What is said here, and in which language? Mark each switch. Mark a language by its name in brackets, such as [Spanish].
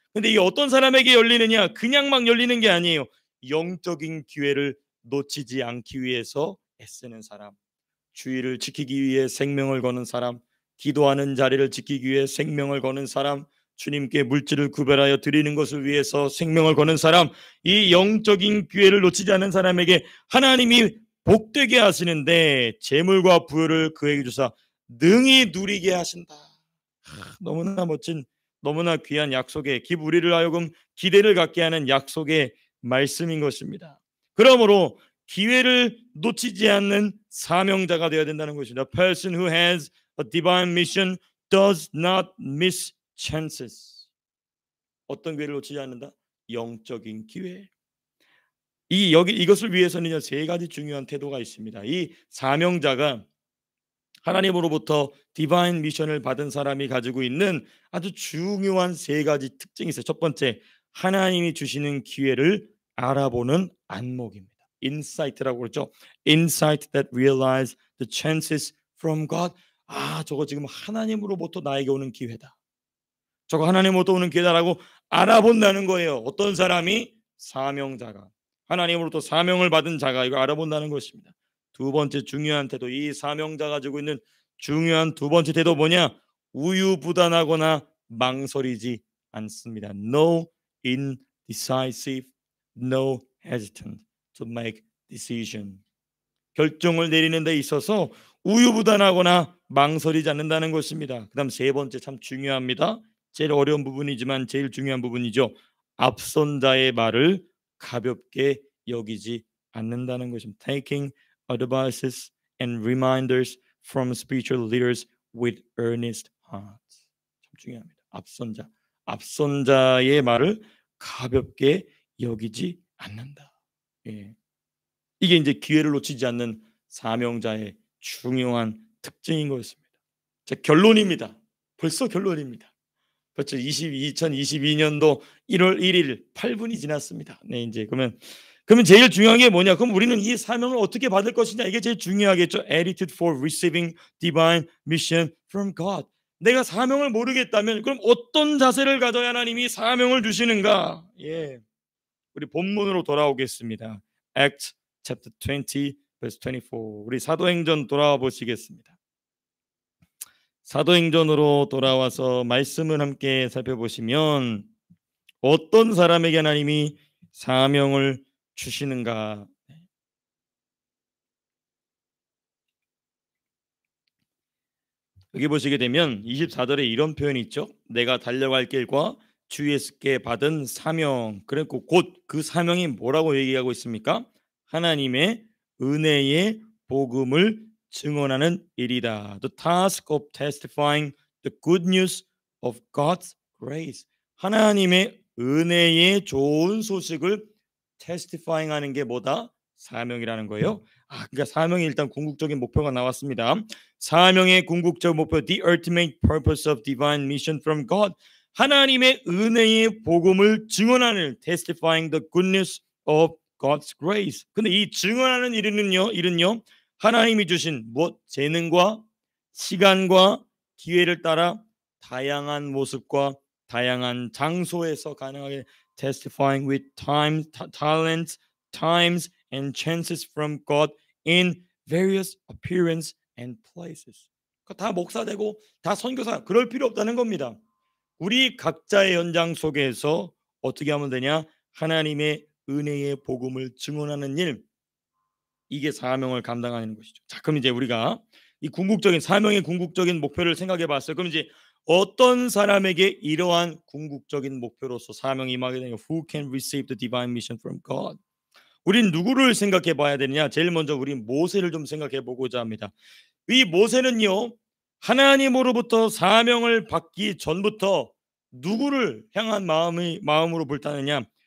[Korean] 근데 이게 어떤 사람에게 열리느냐? 그냥 막 열리는 게 아니에요. 영적인 기회를 놓치지 않기 위해서 애쓰는 사람, 주의를 지키기 위해 생명을 거는 사람, 기도하는 자리를 지키기 위해 생명을 거는 사람, 주님께 물질을 구별하여 드리는 것을 위해서 생명을 거는 사람, 이 영적인 기회를 놓치지 않는 사람에게 하나님이 복되게 하시는데 재물과 부요를 그에게 주사 능히 누리게 하신다. 너무나 멋진, 너무나 귀한 약속의, 우리를 하여금 기대를 갖게 하는 약속의 말씀인 것입니다. 그러므로 기회를 놓치지 않는 사명자가 되어야 된다는 것입니다. [English] A person who has a divine mission does not miss chances. [Korean] 어떤 기회를 놓치지 않는다? 영적인 기회. 이것을 위해서는 세 가지 중요한 태도가 있습니다. 이 사명자가 하나님으로부터 디바인 미션을 받은 사람이 가지고 있는 아주 중요한 세 가지 특징이 있어요. 첫 번째, 하나님이 주시는 기회를 알아보는 안목입니다. 인사이트라고 그러죠. [English] Insight that realize the chances from God. [Korean] 저거 지금 하나님으로부터 나에게 오는 기회다. 저거 하나님으로부터 오는 기회다라고 알아본다는 거예요. 어떤 사람이? 사명자가. 하나님으로부터 사명을 받은 자가 이거 알아본다는 것입니다. 두 번째 중요한 태도, 이 사명자가 가지고 있는 중요한 두 번째 태도 뭐냐? 우유부단하거나 망설이지 않습니다. [English] No indecisive, no hesitant to make decision. [Korean] 결정을 내리는 데 있어서 우유부단하거나 망설이지 않는다는 것입니다. 그다음 세 번째 참 중요합니다. 제일 어려운 부분이지만 제일 중요한 부분이죠. 앞선 자의 말을 가볍게 여기지 않는다는 것입니다. [English] Taking advices and reminders from spiritual leaders with earnest hearts. [Korean] 참 중요합니다. 앞선 자의 말을 가볍게 여기지 않는다. 예. 이게 이제 기회를 놓치지 않는 사명자의 중요한 특징인 것입니다. 자, 결론입니다. 벌써 결론입니다. 벌써 2022년도 1월 1일 8분이 지났습니다. 네, 이제 그러면 제일 중요한 게 뭐냐? 그럼 우리는 이 사명을 어떻게 받을 것이냐? 이게 제일 중요하겠죠. [English] Attitude for receiving divine mission from God. [Korean] 내가 사명을 모르겠다면 그럼 어떤 자세를 가져야 하나님이 사명을 주시는가? 예. 우리 본문으로 돌아오겠습니다. [English] Acts chapter 20 verse 24. [Korean] 우리 사도행전 돌아와 보시겠습니다. 사도행전으로 돌아와서 말씀을 함께 살펴보시면 어떤 사람에게 하나님이 사명을 주시는가? 여기 보시게 되면 24절에 이런 표현이 있죠. 내가 달려갈 길과 주 예수께 받은 사명. 그리고 곧 그 사명이 뭐라고 얘기하고 있습니까? 하나님의 은혜의 복음을 증언하는 일이다. [English] The task of testifying the good news of God's grace. [Korean] 하나님의 은혜의 좋은 소식을 testifying 하는 게 뭐다? 사명이라는 거예요. 그러니까 사명이 일단 궁극적인 목표가 나왔습니다. 사명의 궁극적 목표, [English] the ultimate purpose of divine mission from God. [Korean] 하나님의 은혜의 복음을 증언하는 [English] testifying the goodness of God's grace. [Korean] 근데 이 증언하는 일은요 하나님이 주신 재능과 시간과 기회를 따라 다양한 모습과 다양한 장소에서 가능하게 [English] testifying with time, talents, times and chances from God in various appearance and places. [Korean] 다 목사 되고 다 선교사 그럴 필요 없다는 겁니다. 우리 각자의 현장 속에서 어떻게 하면 되냐? 하나님의 은혜의 복음을 증언하는 일, 이게 사명을 감당하는 것이죠. 자, 그럼 이제 우리가 이 궁극적인 사명의 궁극적인 목표를 생각해 봤어요. 그럼 이제 어떤 사람에게 이러한 궁극적인 목표로서 사명이 임하게 되냐? [English] Who can receive the divine mission from God? [Korean] 우린 누구를 생각해 봐야 되느냐? 제일 먼저 우리 모세를 좀 생각해 보고자 합니다. 이 모세는요, 하나님으로부터 사명을 받기 전부터 누구를 향한 마음으로 불타느냐?